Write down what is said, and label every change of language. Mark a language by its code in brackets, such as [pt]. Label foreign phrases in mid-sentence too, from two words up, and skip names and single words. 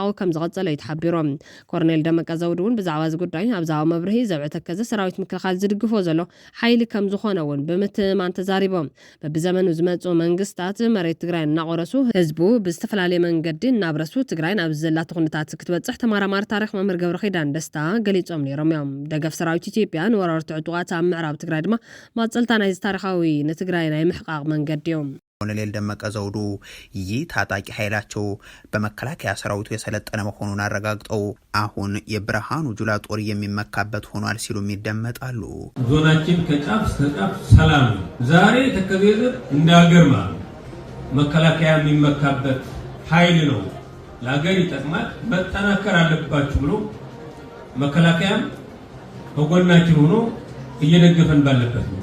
[ti] ከም ዝቐጸለ ይተሓቢሮም ኮርኔል ደመቀ ዘውዱ እውን ብዛዕባ እዚ ጉዳይ ኣብ ዛባ መብርሂ ዘብዕ ተከዘ ሰራዊት ምክልኻል ዝድግፎ ዘሎ ሓይሊ ከም ዝኾነ እውን ብምትማን ተዛሪቦም በብዘመኑ ዝመፁ መንግስታት መሬት ትግራይ እናቆረሱ ህዝቡ ብዝተፈላለየ መንገዲ እናብረሱ ትግራይ ናብ ዘላቱ ኩነታት ክትበጽሕ ተመራማሪ ታሪክ መምህር ገብረ ኪዳን ደስታ ገሊጾም ነይሮም እዮም ደገፍ ሰራዊት ኢትዮጵያ ንወረርቲ ዕጡቓት ኣብ ምዕራብ ትግራይ ድማ ማጸልታ ናይ ታሪኻዊ ንትግራይ ናይ ምሕቃቅ መንገዲ እዮም [am] ኮሎኔል ደመቀ ዘውዱ ይህ ታጣቂ ኃይላቸው በመከላከያ ሰራዊቱ የሰለጠነ መሆኑን አረጋግጠው አሁን የብርሃኑ ጁላ ጦር የሚመካበት ሆኗል ሲሉ ይደመጣሉ። ዞናችን ከጫፍ እስከ ጫፍ ሰላም ነው። ዛሬ ተከበረ እንዳገርማ መከላከያ የሚመካበት ኃይል ነው። ለሀገር ይጠቅማል መጠናከር አለባችሁ ብሎ መከላከያም በጎናችን ሆኖ እየደገፈን ባለበት ነው።